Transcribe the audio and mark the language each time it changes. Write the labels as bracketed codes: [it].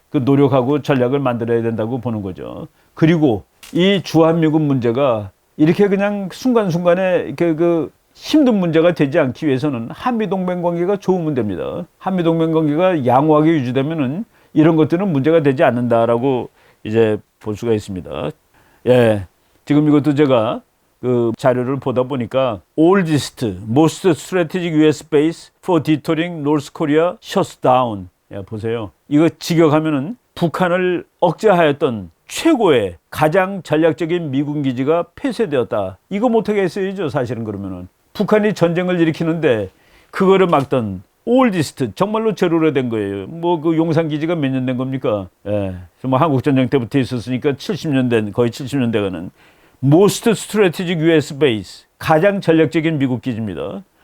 [ko] 그 노력하고 전략을 만들어야 된다고 보는 거죠. 그리고 이 주한미군 문제가 이렇게 그냥 순간순간에 이렇게 그 힘든 문제가 되지 않기 위해서는 한미동맹 관계가 좋으면 됩니다. 한미동맹 관계가 양호하게 유지되면은 이런 것들은 문제가 되지 않는다라고 이제 볼 수가 있습니다. 예. 지금 이것도 제가 그 자료를 보다 보니까 [en] oldest, most strategic US base for deterring North Korea shuts down. [ko] 야, 보세요. 이거 직역하면은 북한을 억제하였던 최고의 가장 전략적인 미군 기지가 폐쇄되었다. 이거 못하게 했어야죠, 사실은. 그러면은 북한이 전쟁을 일으키는데 그거를 막던 oldest, 정말로 제로로 된 거예요. 뭐 그 용산 기지가 몇 년 된 겁니까? 예. 뭐 한국 전쟁 때부터 있었으니까 70년 된, 거의 70년 돼가는 [en] most strategic US base, [ko] 가장 전략적인 미국 기지입니다.